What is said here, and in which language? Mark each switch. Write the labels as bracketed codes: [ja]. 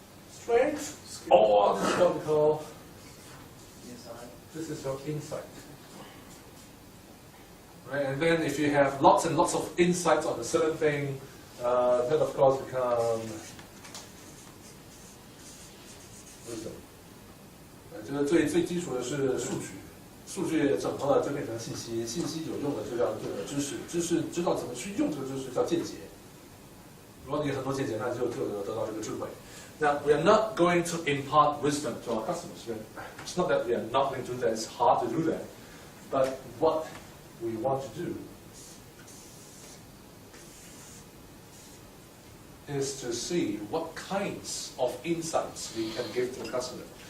[en] Strength, or this is what we call, this is your insight. Right, and then if you have lots and lots of insights on a certain thing, then of course become wisdom. [zh] 这个最基础的是数据，数据整合了就变成信息，信息有用的就叫知识，知识知道怎么去用这个知识叫见解。如果你有很多见解，那就得到这个智慧。 [en] Now, we are not going to impart wisdom to our customers. It's not that we are not going to do that, it's hard to do that. But what we want to do is to see what kinds of insights we can give to the customer.